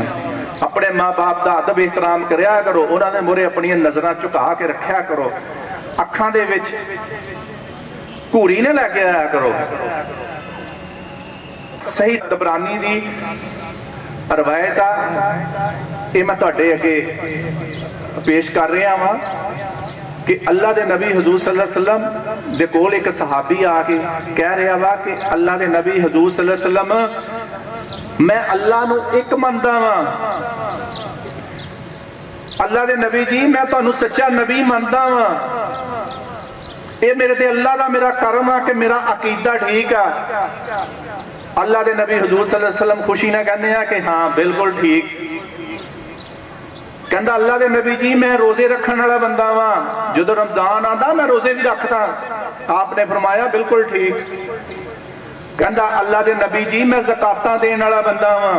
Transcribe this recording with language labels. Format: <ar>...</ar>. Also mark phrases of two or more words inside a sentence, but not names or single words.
<ur>اپنے ماں باپ کا ادب احترام کریا کرو، انہوں نے موڑے اپنی نظراں جھکا کے رکھا کرو,</ur> <pa>اکھاں دے وچ گھوری نے لے کے آیا کرو. صحیح طبرانی دی روایت آ، یہ میں تہاڈے اگے پیش کر رہا واں کہ</pa> <ur>اللہ کے نبی حضور</ur> <ar>صلى الله عليه وسلم</ar> <pa>دے کول اک صحابی آ کے کہہ رہا وا کہ</pa> <ur>اللہ کے نبی حضور</ur> <ar>صلى الله عليه وسلم</ar> <pa>میں اللہ نوں اک من دا واں.</pa> <ur>اللہ کے نبی</ur> <pa>جی میں تہانوں سچا نبی من دا واں، یہ میرے تے اللہ کا میرا کرم آ کہ میرا عقیدہ ٹھیک آ.</pa> <ur>اللہ کے نبی حضور</ur> <ar>صلى الله عليه وسلم</ar> <ur>خوشی نال کہتے ہیں کہ ہاں بالکل ٹھیک. کہتا اللہ کے نبی</ur> <pa>جی میں روزے رکھنے والا بندہ واں,</pa> <ur>جو رمضان آتا میں روزے بھی رکھتا. آپ نے فرمایا بالکل ٹھیک۔ کہتا اللہ کے نبی</ur> <pa>جی میں زکاتاں دینے والا بندہ واں.</pa>